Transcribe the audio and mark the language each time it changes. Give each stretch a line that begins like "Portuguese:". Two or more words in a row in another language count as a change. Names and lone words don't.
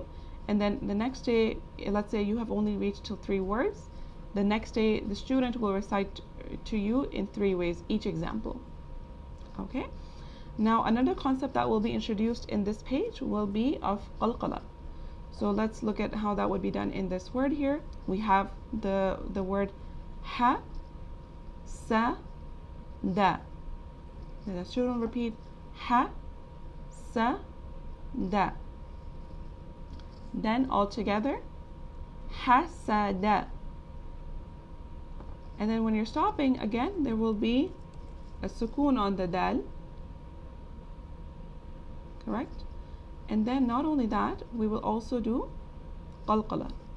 English: And then the next day, let's say you have only reached till 3 words, the next day the student will recite to you in 3 ways each example. Okay, now another concept that will be introduced in this page will be of qalqala. So let's look at how that would be done in this word here. We have the word
Arabic: ha, sa, da.
English: Then the student will repeat
Arabic: ha, sa, da.
English: Then all together, hasada. And then when you're stopping, again, there will be a sukoon on the dal. Correct? And then not only that, we will also do qalqala.